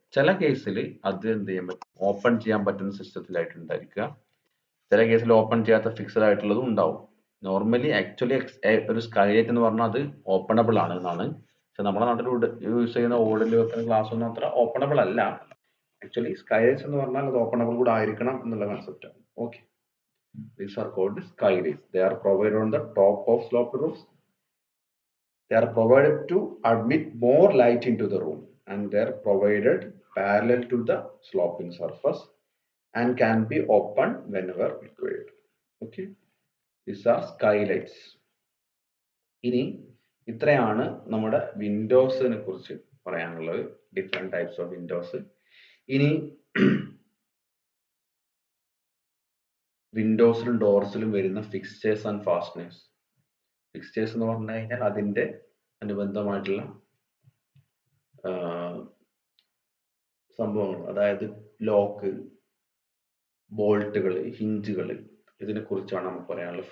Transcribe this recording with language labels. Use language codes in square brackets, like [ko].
[ml] ചില കേസിൽ അത് എന്ത് ചെയ്യാൻ പറ്റും, ഓപ്പൺ ചെയ്യാൻ പറ്റുന്ന സിസ്റ്റത്തിലായിട്ട് ഉണ്ടായിരിക്കുക. ചില കേസിൽ ഓപ്പൺ ചെയ്യാത്ത ഫിക്സഡ് ആയിട്ടുള്ളതും ഉണ്ടാവും. നോർമലി ആക്ച്വലി ഒരു സ്കൈലൈറ്റ് എന്ന് പറഞ്ഞാൽ അത് ഓപ്പണബിൾ ആണ് എന്നാണ്. പക്ഷെ നമ്മുടെ നാട്ടിൽ യൂസ് ചെയ്യുന്ന ഓടിൽ വെക്കുന്ന ഗ്ലാസ് ഒന്നും അത്ര ഓപ്പണബിൾ അല്ല. ആക്ച്വലി സ്കൈലൈറ്റ്സ് എന്ന് പറഞ്ഞാൽ അത് ഓപ്പണബിൾ കൂടെ ആയിരിക്കണം എന്നുള്ള കൺസെപ്റ്റ് ആണ്. [en] Okay, these are called skylights. They are provided on the top of sloped roofs. They are provided to admit more light into the room, and they are provided parallel to the sloping surface and can be opened whenever required. Okay, these are skylights. [ml] ഇനി ഇത്രയാണ് നമ്മുടെ വിൻഡോസിനെ കുറിച്ച് പറയാനുള്ളത്, different types of Windows. ഇനി വിൻഡോസിലും ഡോർസിലും വരുന്ന fixtures and fasteners. Fixtures എന്ന് പറഞ്ഞു കഴിഞ്ഞാൽ അതിന്റെ അനുബന്ധമായിട്ടുള്ള സംഭവങ്ങൾ, അതായത് ലോക്ക്, ബോൾട്ടുകൾ, ഹിഞ്ചുകൾ, ഇതിനെ കുറിച്ചാണ് നമുക്ക് പറയാനുള്ളത്.